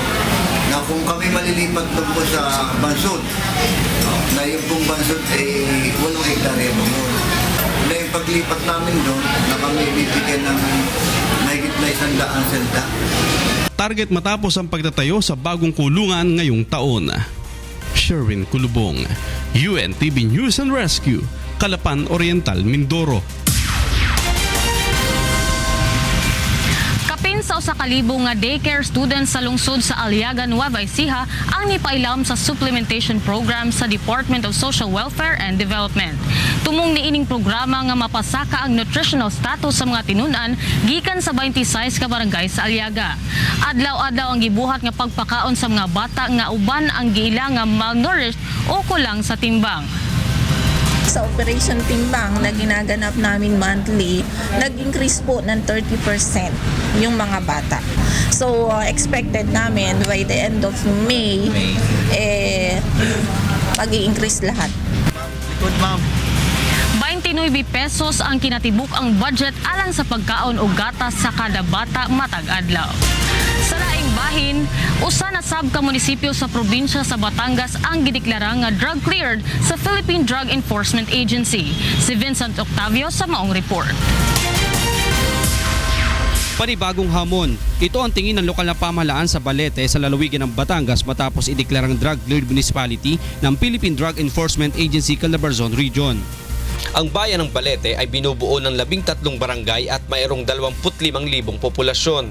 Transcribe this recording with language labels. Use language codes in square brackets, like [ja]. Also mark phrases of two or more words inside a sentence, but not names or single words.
[tl] Na kung kami malilipat doon po sa Bansud, na yung pong Bansud ay 8 hektarya po yun. Na yung paglipat namin doon, na kami bibigyan ng mahigit na 100 selda. Target matapos ang pagtatayo sa bagong kulungan ngayong taon. Sherwin Colobong, UNTV News and Rescue, Calapan Oriental, Mindoro. [ceb] Kapin sa usa ka libo nga [en] daycare students [ceb] sa lungsod sa Aliaga, Nueva Ecija ang nipailam sa [en] supplementation program [ceb] sa Department of Social Welfare and Development. Tumong niining programa nga mapasaka ang [en] nutritional status [ceb] sa mga tinunan gikan sa 26 ka barangay sa Aliaga. Adlaw-adlaw ang gibuhat nga pagpakaon sa mga bata nga uban ang giila nga malnourished o kulang sa timbang. [tl] Sa Operation Timbang na ginaganap namin monthly, nag-increase po ng 30% yung mga bata. So, expected namin [en] by the end of May, [tl] mag-i-increase lahat. [en] Good, ma'am. [ceb] 29 pesos ang kinatibuk ang budget alang sa pagkaon o gatas sa kada bata matag adlaw. Sa laing bahin, usa na sab ka munisipyo sa probinsya sa Batangas ang gideklara nga [en] drug cleared [ceb] sa Philippine Drug Enforcement Agency. Si Vincent Octavio sa maong report. [tl] Panibagong hamon. Ito ang tingin ng lokal na pamahalaan sa Balete sa lalawigan ng Batangas matapos ideklarang [en] drug cleared municipality [tl] ng Philippine Drug Enforcement Agency Calabarzon Region. Ang bayan ng Balete ay binubuo ng 13 barangay at mayroong 25,000 populasyon.